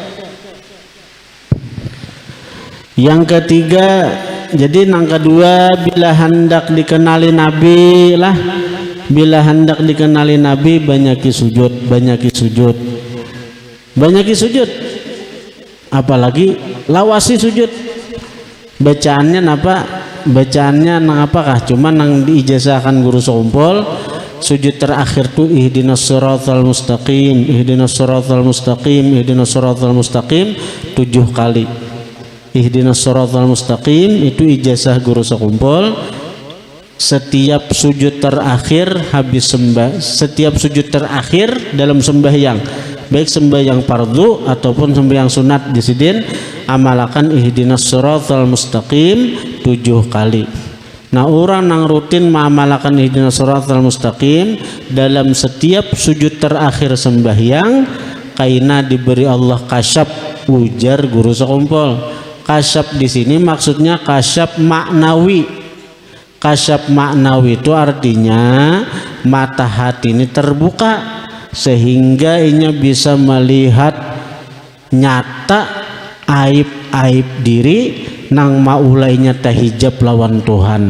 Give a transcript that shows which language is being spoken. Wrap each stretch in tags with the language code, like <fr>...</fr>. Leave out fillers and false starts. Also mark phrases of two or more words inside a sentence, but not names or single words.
<bjn>Yang ketiga, jadi nang kedua, bila hendak dikenali Nabi lah, bila hendak dikenali Nabi banyaki sujud, apalagi lawasi sujud. Bacaannya apa? Bacaannya nang apakah? Cuma nang diijazahkan guru sompol, sujud terakhir tuh</bjn> <ar>اهدنا الصراط المستقيم, اهدنا الصراط المستقيم, اهدنا الصراط المستقيم</ar> <bjn>7 kali.</bjn> <ar>اهدنا الصراط المستقيم</ar> <bjn>itu ijazah guru sekumpul. Setiap sujud terakhir habis setiap sujud terakhir dalam sembahyang, baik sembahyang fardu ataupun sembahyang sunat, disidin amalakan</bjn> <ar>اهدنا الصراط المستقيم</ar> <bjn>7 kali. Nah, orang nang rutin mengamalkan</bjn> <ar>اهدنا الصراط المستقيم</ar> <bjn>dalam setiap sujud terakhir sembahyang, kaina diberi Allah kasyaf, ujar guru sekumpul. Kasyaf di sini maksudnya kasyaf maknawi. Kasyaf maknawi itu artinya mata hati ini terbuka sehingga inya bisa melihat nyata aib-aib diri nang maulainya tahijab lawan Tuhan.</bjn>